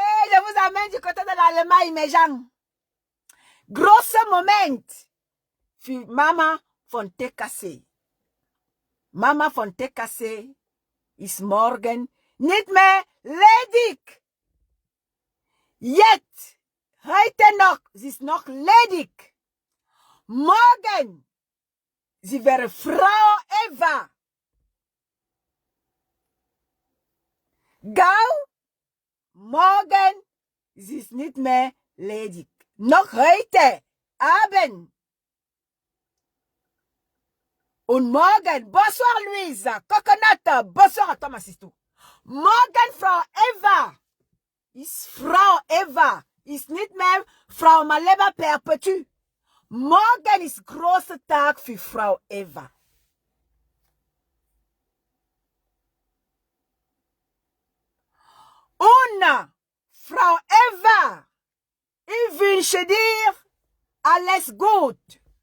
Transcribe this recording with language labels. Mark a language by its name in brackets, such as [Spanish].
[French] Je vous amène du côté de l'Allemagne, mes gens. [German] Großer Moment für Mama von TKC. Mama von TKC ist morgen nicht mehr ledig. Jetzt, heute noch, sie ist noch ledig. Morgen, sie wäre Frau Eva. Gau, morgen, sie ist nicht mehr ledig. Noch heute Abend. Und morgen, [French] bonsoir Louise, Coconut, bonsoir à toi ma sister. [German] Morgen Frau Eva. Ist Frau Eva. Ist nicht mehr Frau Maleba Perpétue. Morgen ist großer Tag für Frau Eva. Und Frau Eva, ich wünsche dir alles gut.